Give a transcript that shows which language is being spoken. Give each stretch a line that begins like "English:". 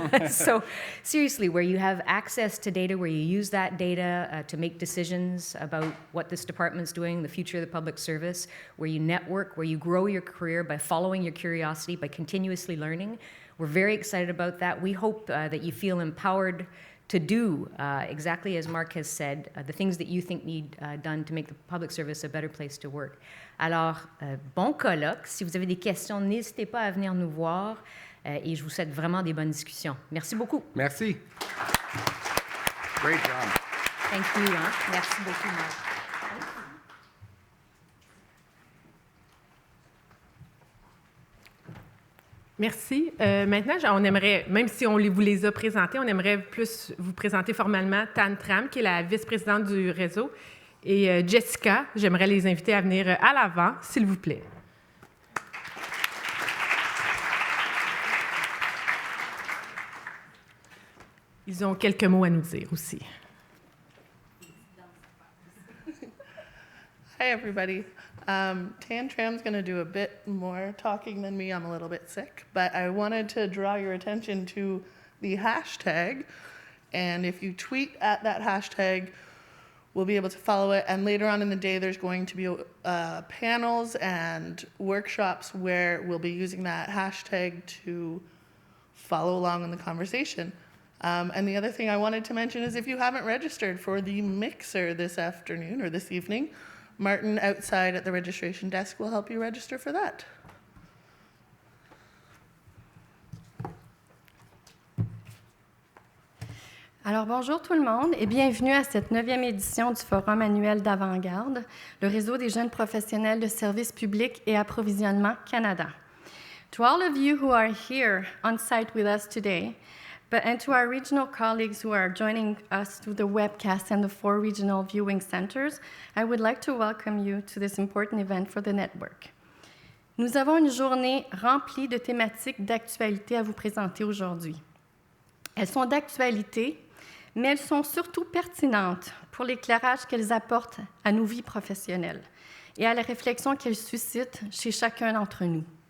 English: So seriously, where you have access to data, where you use that data to make decisions about what this department's doing, the future of the public service, where you network, where you grow your career by following your curiosity, by continuously learning. We're very excited about that. We hope that you feel empowered to do exactly as Mark has said, the things that you think need done to make the public service a better place to work.
French: Alors, bon colloque. Si vous avez des questions, n'hésitez pas à venir nous voir et je vous souhaite vraiment des bonnes discussions. Merci beaucoup. Merci.
English: Great job. Thank you.
French: Hein? Merci beaucoup, Mark. Merci. Maintenant, on aimerait, même si on vous les a présentés, on aimerait plus vous présenter formellement Tan Tram, qui est la vice-présidente du réseau, et Jessica. J'aimerais les inviter à venir à l'avant, s'il vous plaît. Ils ont quelques mots à nous dire aussi.
English: Hi, everybody. Tan Tram's going to do a bit more talking than me. I'm a little bit sick, but I wanted to draw your attention to the hashtag. And if you tweet at that hashtag, we'll be able to follow it. And later on in the day, there's going to be panels and workshops where we'll be using that hashtag to follow along in the conversation. And the other thing I wanted to mention is if you haven't registered for the mixer this afternoon or this evening, Martin outside at the registration desk will help you register for that.
French: Alors bonjour tout le monde et bienvenue à cette 9e édition du Forum annuel d'Avant-Garde, le réseau des jeunes professionnels de services publics et approvisionnement Canada.
English: To all of you who are here on site with us today, and to our regional colleagues who are joining us through the webcast and the 4 regional viewing centers, I would like to welcome you to this important event for the network.
French: Nous avons une journée remplie de thématiques d'actualité à vous présenter aujourd'hui. Elles sont d'actualité, mais elles sont surtout pertinentes pour l'éclairage qu'elles apportent à nos vies professionnelles et à la réflexion qu'elles suscitent chez chacun d'entre nous.